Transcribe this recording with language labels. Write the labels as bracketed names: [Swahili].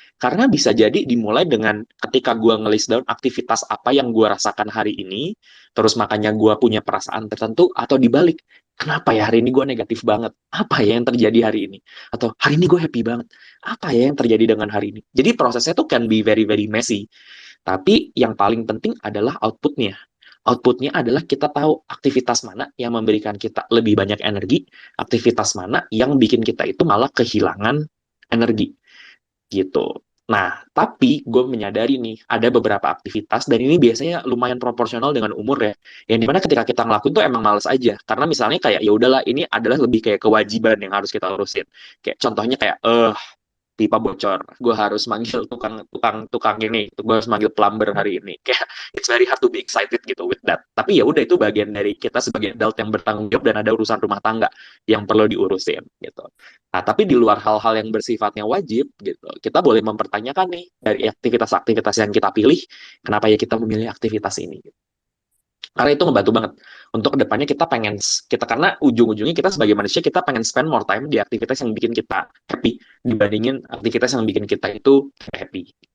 [Indonesian] Karena bisa jadi dimulai dengan ketika gue nge-list down aktivitas apa yang gue rasakan hari ini, terus makanya gue punya perasaan tertentu, atau dibalik, kenapa ya hari ini gue negatif banget? Apa ya yang terjadi hari ini? Atau hari ini gue happy banget? Apa ya yang terjadi dengan hari ini? Jadi prosesnya tuh [English] can be very, very messy. [Indonesian] Tapi yang paling penting adalah outputnya. Outputnya adalah kita tahu aktivitas mana yang memberikan kita lebih banyak energi, aktivitas mana yang bikin kita itu malah kehilangan energi. Gitu. Nah, tapi gue menyadari nih, ada beberapa aktivitas, dan ini biasanya lumayan proporsional dengan umur ya, yang dimana ketika kita ngelakuin tuh emang males aja, karena misalnya kayak, ya udahlah, ini adalah lebih kayak kewajiban yang harus kita urusin. Kayak contohnya kayak, pipa bocor, gue harus manggil tukang ini, gue harus manggil plumber hari ini. Kayak [English] it's very hard to be excited [Indonesian] gitu [English] with that. [Indonesian] Tapi ya udah, itu bagian dari kita sebagai adult yang bertanggung jawab dan ada urusan rumah tangga yang perlu diurusin gitu. Nah, tapi di luar hal-hal yang bersifatnya wajib gitu, kita boleh mempertanyakan nih dari aktivitas-aktivitas yang kita pilih, kenapa ya kita memilih aktivitas ini. Gitu. Karena itu ngebantu banget untuk kedepannya kita karena ujung-ujungnya kita sebagai manusia kita pengen [English] spend more time [Indonesian] di aktivitas yang bikin kita happy dibandingin aktivitas yang bikin kita itu happy.